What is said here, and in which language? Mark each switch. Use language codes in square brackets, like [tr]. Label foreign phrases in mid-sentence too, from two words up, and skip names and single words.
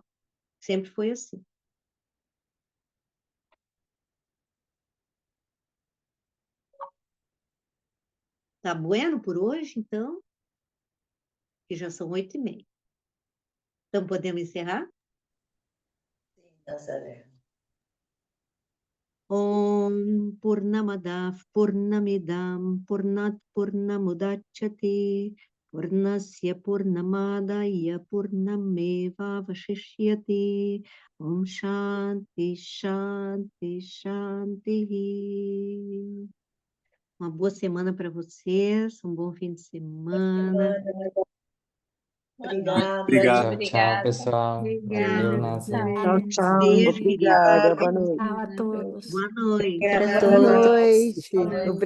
[pt] Sempre foi assim. Tá bueno por hoje, então? Que já são 8h30. Então, podemos encerrar? Nazaré. [sa] Om Purnamada Purnamidam Purnat Purnamudachyate Purnasya Purnamadaya Purnameva Vashishyate Om Shanti Shanti Shanti. [pt] Uma boa semana para vocês, um bom fim de semana. Obrigada. Obrigado. Tchau, tchau, pessoal. Valeu, Obrigada. Nasa. Tchau, tchau. Beijo, Obrigada. Boa querida. noite. Tchau a todos. Boa noite. Obrigada. Boa Boa